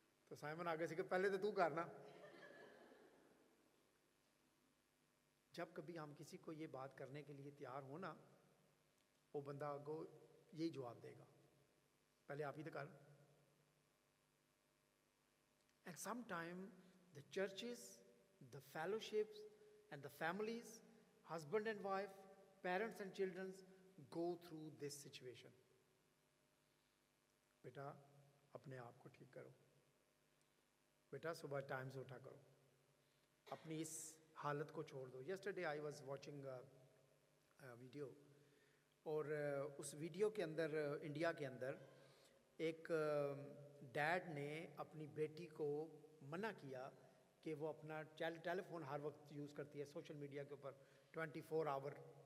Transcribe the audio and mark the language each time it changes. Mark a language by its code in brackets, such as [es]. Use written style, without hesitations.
[hi] तो साइमन आगे से कि पहले तो तू करना. जब कभी हम किसी को ये बात करने के लिए तैयार हो ना, वो बंदा को यही जवाब देगा, पहले आप ही तो कर. [en] And sometime the churches, the fellowships, and the families, husband and wife, parents and children, go through this situation. [hi] बेटा अपने आप को ठीक करो. बेटा सुबह टाइम से उठा करो. अपनी इस हालत को छोड़ दो. [en] Yesterday I was watching a video, [hi] और उस वीडियो के अंदर, इंडिया के अंदर, एक डैड ने अपनी बेटी को मना किया कि वो अपना टेलीफोन हर वक्त यूज़ करती है सोशल मीडिया के ऊपर 24 आवर.